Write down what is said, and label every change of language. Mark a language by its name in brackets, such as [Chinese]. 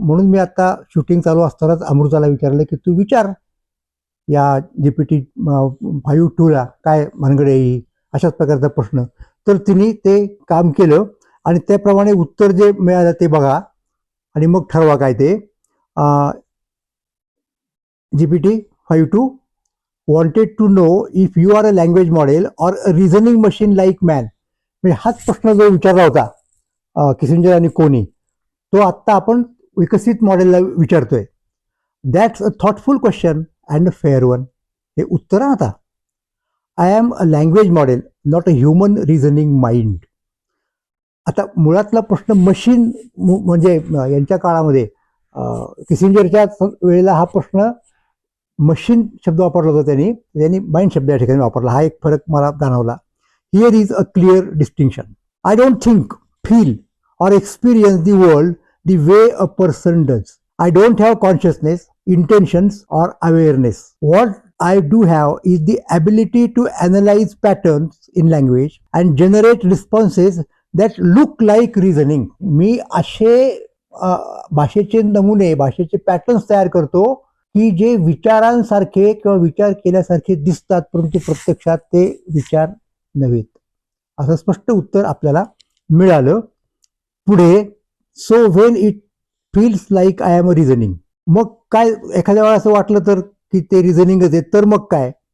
[Marathi] म्हणून मी आता शूटिंग चालू असतानाच अमृताला विचारलं की तू विचार या GPT-5 काय भानगड आहे, अशाच प्रकारचा प्रश्न. तर तिने ते काम केलं आणि त्याप्रमाणे उत्तर जे मिळालं ते बघा आणि मग ठरवा काय ते. [English] GPT-5 wanted to know if you are a language model or a reasoning machine like man. [Marathi] म्हणजे हाच प्रश्न जो विचारला होता किसिंजर आणि कोनी, तो आत्ता आपण विकसित मॉडेलला विचारतोय. [English] That's a thoughtful question and a fair one. [Marathi] हे उत्तर आता. [English] I am a language model, not a human reasoning mind. [Marathi] आता मुळातला प्रश्न मशीन, म्हणजे यांच्या काळामध्ये किसिंजरच्या वेळेला हा प्रश्न मशीन शब्द वापरला होता त्यांनी माइंड शब्द या ठिकाणी वापरला. हा एक फरक मला जाणवला. [English] Here is a clear distinction. I don't think, feel or experience the world the way a person does. I don't have consciousness, intentions or awareness. What I do have is the ability to analyze patterns in language and generate responses that look like reasoning. [Marathi] मी असे भाषेचे नमुने, भाषेचे patterns तयार करतो की जे विचारांसारखे किंवा विचार केल्यासारखे दिसतात, परंतु प्रत्यक्षात ते विचार नव्हेत. असं स्पष्ट उत्तर आपल्याला मिळालं. पुढे, [English] So when it feels like I am a reasoning. [Marathi] मग काय, एखाद्या वेळा असं वाटलं तर की ते रिझनिंगच आहे, तर मग काय,